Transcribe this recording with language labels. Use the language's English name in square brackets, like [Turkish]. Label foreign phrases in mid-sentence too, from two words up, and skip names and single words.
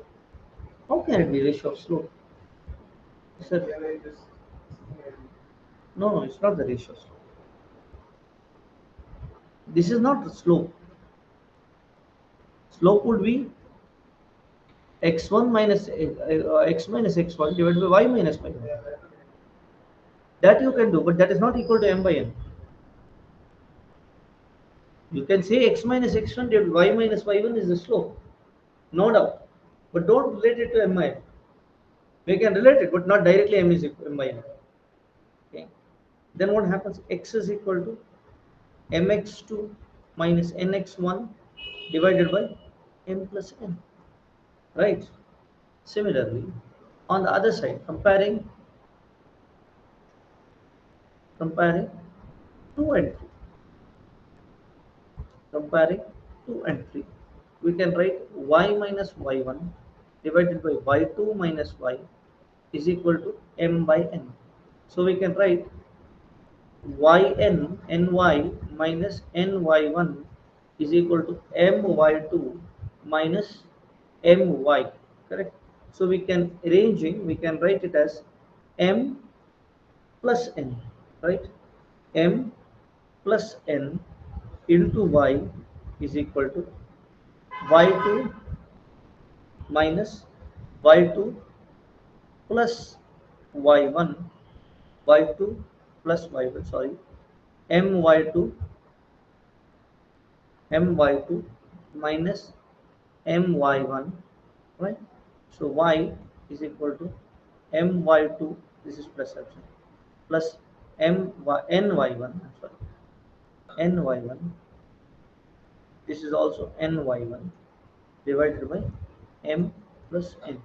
[English] How can it be ratio of slope? Sir, no, no, it's not the ratio of slope. This is not the slope. Slope would be x1 minus x minus x1 divided by y minus y. That you can do, but that is not equal to m by n. You can say x minus x1 divided by y minus y1 is the slope, no doubt. But don't relate it to m by n. We can relate it, but not directly m is equal to m by n. Okay. Then what happens? X is equal to mx2 minus nx1 divided by m plus n. Right? Similarly, on the other side, comparing 2 and 3, comparing 2 and 3, we can write y minus y1 divided by y2 minus y is equal to m by n. So we can write ny minus ny1 is equal to my2 minus my, correct? So we can arranging, we can write it as m plus n, right? M plus n into y is equal to y2 minus y2 plus y1, y2 plus y1, sorry, my2 my2 minus my1, right? So y is equal to my2, this is plus option, plus ny1, I'm sorry, ny1, this is also ny1 divided by m plus n.